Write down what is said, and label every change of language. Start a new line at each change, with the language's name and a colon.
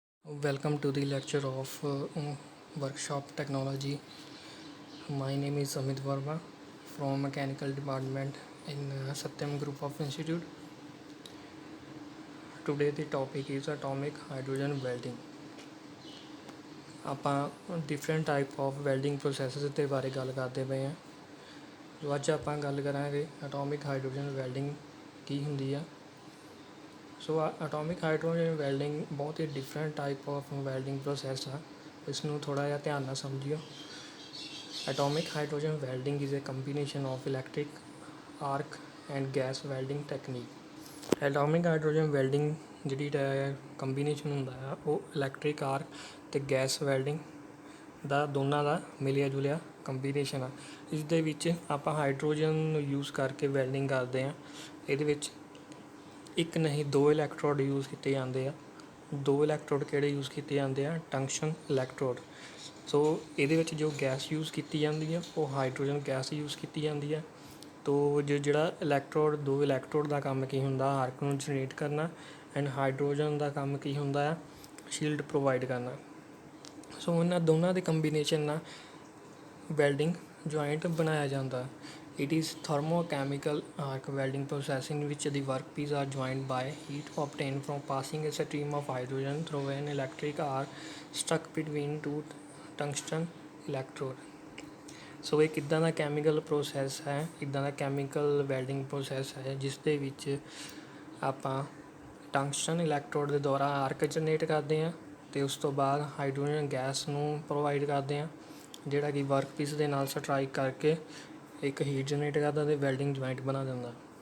English: Welcome to the lecture of workshop technology. My name is Amit Verma from mechanical department in Satyam Group of Institute. Today the topic is atomic hydrogen welding.
Punjabi: ਆਪਾਂ different type of welding processes ਦੇ ਬਾਰੇ ਗੱਲ ਕਰਦੇ ਪਏ ਹਾਂ। ਸੋ ਅੱਜ ਆਪਾਂ ਗੱਲ ਕਰਾਂਗੇ ਐਟੋਮਿਕ ਹਾਈਡਰੋਜਨ ਵੈਲਡਿੰਗ ਕੀ ਹੁੰਦੀ ਆ। ਸੋ ਐਟੋਮਿਕ ਹਾਈਡਰੋਜਨ ਵੈਲਡਿੰਗ ਬਹੁਤ ਹੀ different type of welding process ਆ। ਇਸ ਨੂੰ ਥੋੜ੍ਹਾ ਜਿਹਾ ਧਿਆਨ ਨਾਲ ਸਮਝਿਓ।
English: Atomic hydrogen welding is a combination of electric arc and gas welding technique.
Punjabi: Atomic hydrogen welding ਜਿਹੜੀ ਕੰਬੀਨੇਸ਼ਨ ਹੁੰਦਾ ਆ ਉਹ ਇਲੈਕਟ੍ਰਿਕ ਆਰਕ ਅਤੇ ਗੈਸ ਵੈਲਡਿੰਗ ਦਾ ਦੋਨਾਂ ਦਾ ਮਿਲਿਆ ਜੁਲਿਆ ਕੰਬੀਨੇਸ਼ਨ ਆ। ਇਸ ਦੇ ਵਿੱਚ ਆਪਾਂ ਹਾਈਡਰੋਜਨ ਨੂੰ ਯੂਜ਼ ਕਰਕੇ ਵੈਲਡਿੰਗ ਕਰਦੇ ਹਾਂ। ਇਹਦੇ ਵਿੱਚ ਇੱਕ ਨਹੀਂ ਦੋ ਇਲੈਕਟ੍ਰੋਡ ਯੂਜ਼ ਕੀਤੇ ਜਾਂਦੇ ਆ। ਦੋ ਇਲੈਕਟ੍ਰੋਡ ਕਿਹੜੇ ਯੂਜ਼ ਕੀਤੇ ਜਾਂਦੇ ਆ? ਟੰਕਸ਼ਨ ਇਲੈਕਟ੍ਰੋਡ। ਸੋ ਇਹਦੇ ਵਿੱਚ ਜੋ ਗੈਸ ਯੂਜ਼ ਕੀਤੀ ਜਾਂਦੀ ਆ ਉਹ ਹਾਈਡਰੋਜਨ ਗੈਸ ਯੂਜ਼ ਕੀਤੀ ਜਾਂਦੀ ਆ। ਤੋ ਜਿਹੜਾ ਦੋ ਇਲੈਕਟ੍ਰੋਡ ਦਾ ਕੰਮ ਕੀ ਹੁੰਦਾ? ਆਰਕ ਨੂੰ ਜਨਰੇਟ ਕਰਨਾ। ਐਂਡ ਹਾਈਡਰੋਜਨ ਦਾ ਕੰਮ ਕੀ ਹੁੰਦਾ ਆ? ਸ਼ੀਲਡ ਪ੍ਰੋਵਾਈਡ ਕਰਨਾ। ਸੋ ਇਹਨਾਂ ਦੋਨਾਂ ਦੇ ਕੰਬੀਨੇਸ਼ਨ ਨਾਲ ਵੈਲਡਿੰਗ ਜੁਆਇੰਟ ਬਣਾਇਆ ਜਾਂਦਾ।
English: It is thermochemical arc welding process in which the workpiece are joined by heat obtained from passing a stream of hydrogen through an electric arc stuck between two tungsten electrode.
Punjabi: ਸੋ ਇਹ ਕਿੱਦਾਂ ਦਾ chemical process ਹੈ? ਇੱਦਾਂ ਦਾ chemical welding process ਹੈ ਜਿਸ ਦੇ ਵਿੱਚ ਆਪਾਂ tungsten electrode ਦੇ ਦੁਆਰਾ ਆਰਕ ਜਨਰੇਟ ਕਰਦੇ ਹਾਂ ਅਤੇ ਉਸ ਤੋਂ ਬਾਅਦ ਹਾਈਡਰੋਜਨ ਗੈਸ ਨੂੰ ਪ੍ਰੋਵਾਈਡ ਕਰਦੇ ਹਾਂ ਜਿਹੜਾ ਕਿ ਵਰਕਪੀਸ ਦੇ ਨਾਲ ਸਟਰਾਈਕ ਕਰਕੇ ਇੱਕ ਹੀਟ ਜਨਰੇਟ ਕਰਦਾ ਅਤੇ ਵੈਲਡਿੰਗ ਜੁਆਇੰਟ ਬਣਾ ਦਿੰਦਾ।